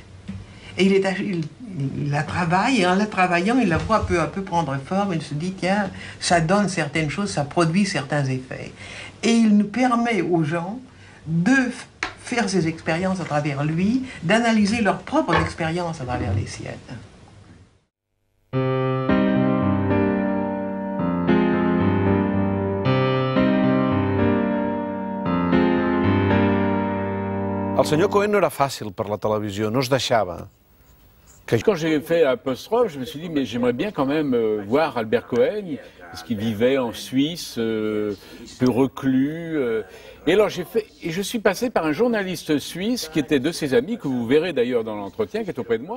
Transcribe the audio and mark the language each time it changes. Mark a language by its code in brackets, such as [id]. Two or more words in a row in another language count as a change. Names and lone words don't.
[fr] Et il la travaille, et en la travaillant, il la voit peu à peu prendre forme, il se dit, tiens, ça donne certaines choses, ça produit certains effets. Et il nous permet aux gens de faire ces expériences à travers lui, d'analyser leurs propres expériences à travers les siennes. [ca] El senyor Cohen no era fàcil per la televisió, no es deixava. [fr] Quand j'ai fait Apostrophe, je me suis dit, mais j'aimerais bien quand même voir Albert Cohen, parce qu'il vivait en Suisse, peu reclus. Et alors je suis passé par un journaliste suisse qui était de ses amis, que vous verrez d'ailleurs dans l'entretien, qui est auprès de moi.